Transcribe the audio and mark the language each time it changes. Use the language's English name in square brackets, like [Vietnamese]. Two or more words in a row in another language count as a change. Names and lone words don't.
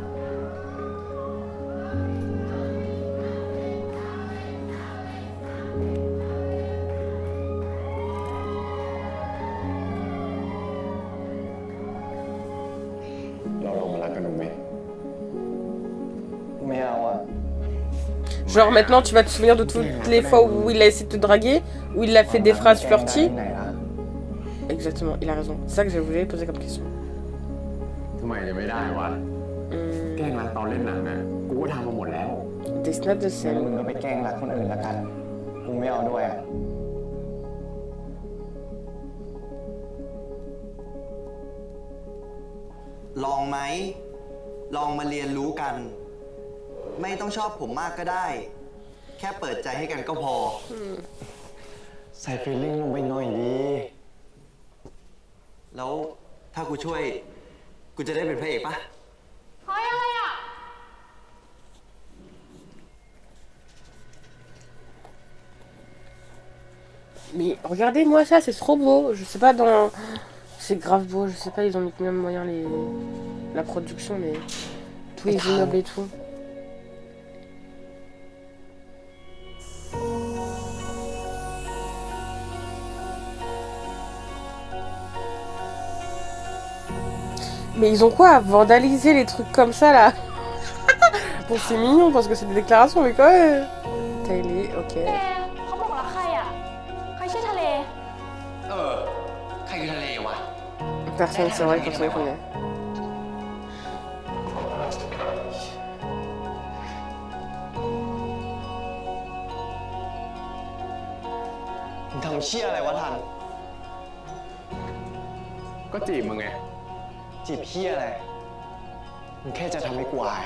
[Thai] เราลองมารักกันดูไหม ไม่เอาอ่ะ [French] Genre maintenant tu vas te souvenir de toutes les fois où il a essayé de te draguer, où il a fait des phrases flirty. Exactement, il a raison. C'est ça que je voulais poser comme question. [Thai] ทำไมจะไม่ได้วะ แกล้งรักตอนเล่นหนังนะกูก็ทำมาหมดแล้ว [French] Des snaps de [Thai] งั้น [French] scène. [Thai] มึงก็ไปแกล้งรักคนอื่นละกัน กูไม่เอาด้วยอ่ะ ลองไหม ลองมาเรียนรู้กัน ไม่ต้องชอบผมมากก็ได้ แค่เปิดใจให้กันก็พอ ใส่ฟีลลิ่งลงไปหน่อยดี แล้วถ้ากูช่วย กูจะได้เป็นพระเอกปะ [French] Mais regardez-moi ça, c'est trop beau. Je sais pas dans... C'est grave beau, je sais pas, ils ont mis combien de moyens la production, mais... Tous les immeubles et tout. Mais ils ont quoi à vandaliser les trucs comme ça là? Bon, c'est mignon parce que c'est des déclarations, mais quand même. Taylor, ok. [Thai] เขาบอกรักใครอ่ะ ใครชื่อทะเล ใครคือทะเลวะ [French] Personne, c'est vrai, personne ne connaît. [Thai] มึงทำเชี่ยอะไรวะทัน ก็จีบมึงไง จีบเชี่ยอะไร มึงแค่จะทำให้กูอาย